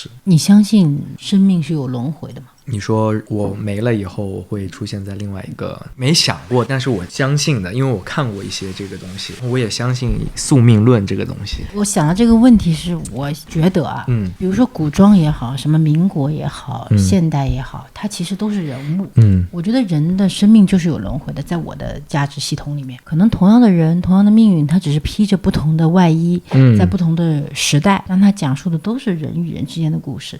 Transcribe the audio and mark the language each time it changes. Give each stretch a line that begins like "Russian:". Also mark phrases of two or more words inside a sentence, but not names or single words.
Chinese: 你相信生命是有輪迴的嗎？你說我沒了以後我會出現在另外一個，沒想過，但是我相信的，因為我看過一些這個東西，我也相信宿命論這個東西。我想到這個問題是，我覺得啊，比如說古裝也好，什麼民國也好，現代也好，它其實都是人物。我覺得人的生命就是有輪迴的，在我的價值系統裡面，可能同樣的人，同樣的命運，它只是披着不同的外衣，在不同的時代，讓它講述的都是人與人之間的故事。